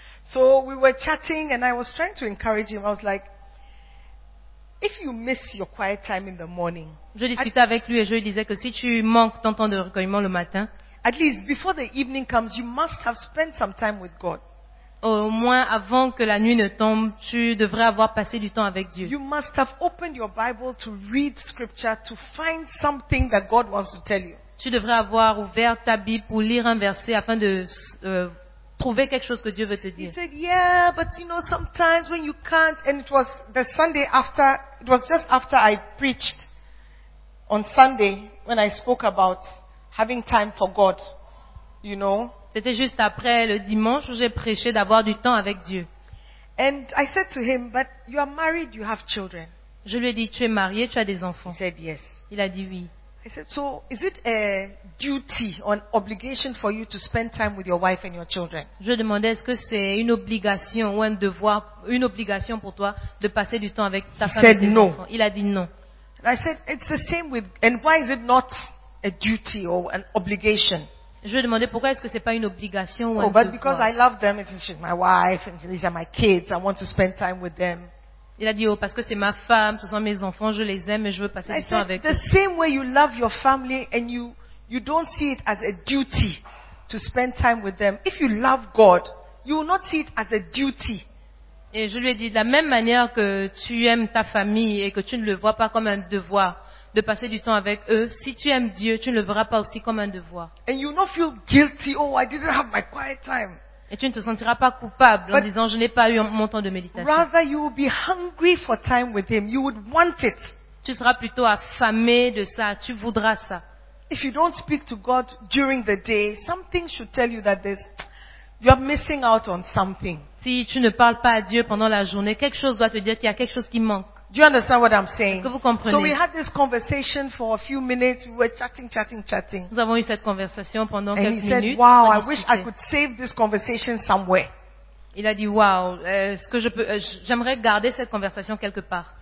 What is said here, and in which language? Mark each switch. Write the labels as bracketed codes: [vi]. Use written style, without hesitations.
[en] So we were chatting and I was trying to encourage him. I was like, if you miss your quiet time in the morning. [fr] Je discutais avec lui et je lui disais que si tu manques ton temps de recueillement le matin, [en] at least before the evening comes, you must have spent some time with God. [fr] Au moins, avant que la nuit ne tombe, tu devrais avoir passé du temps avec Dieu. [en] You must have opened your Bible to read scripture to find something that God wants to tell you. [fr] tu devrais avoir ouvert ta Bible pour lire un verset afin de trouver quelque chose que Dieu veut te dire. [en] He said, yeah, but you know, sometimes when you can't, and it was the Sunday after, it was just after I preached on Sunday when I spoke about having time for God, you know. [fr] C'était juste après le dimanche où j'ai prêché d'avoir du temps avec Dieu. [en] And I said to him, but you are married, you have children. [fr] Je lui ai dit, tu es marié, tu as des enfants. [en] He said yes. [fr] Il a dit oui. [en] I said, so is it a duty or an obligation for you to spend time with your wife and your children? [fr] Je demandais, est-ce que c'est une obligation ou un devoir, une obligation pour toi de passer du temps avec ta femme et tes enfants? Il a dit non. [en] And I said, it's the same with, and why is it not a duty or an obligation? [fr] Je lui demandais pourquoi est-ce que c'est pas une obligation ou un devoir. [en] Oh, but because I love them, she's my wife, and these are my kids. I want to spend time with them. [fr] Il a dit, oh, parce que c'est ma femme, ce sont mes enfants, je les aime et je veux passer du temps avec eux. [en] The same way you love your family and you don't see it as a duty to spend time with them. If you love God, you will not see it as a duty. [fr] Et je lui ai dit, de la même manière que tu aimes ta famille et que tu ne le vois pas comme un devoir de passer du temps avec eux, si tu aimes Dieu, tu ne le verras pas aussi comme un devoir. [en] And you will not feel guilty, oh, I didn't have my quiet time. [fr] Et tu ne te sentiras pas coupable en disant je n'ai pas eu mon temps de méditation. [en] Rather you will be hungry for time with him. You would want it. [fr] Tu seras plutôt affamé de ça. Tu voudras ça. [en] If you don't speak to God during the day, something should tell you that there's you are missing out on something. [fr] Si tu ne parles pas à Dieu pendant la journée, quelque chose doit te dire qu'il y a quelque chose qui manque. [en] Do you understand what I'm saying? [fr] Est-ce que vous comprenez? [en] So we had this conversation for a few minutes. We were chatting. [fr] Nous avons eu cette conversation pendant [en] and [fr] quelques [en] he said, [fr] minutes. [en] Wow, I wish I could save this conversation somewhere. [fr] Il a dit, wow, est-ce que je peux, j'aimerais garder cette conversation quelque part.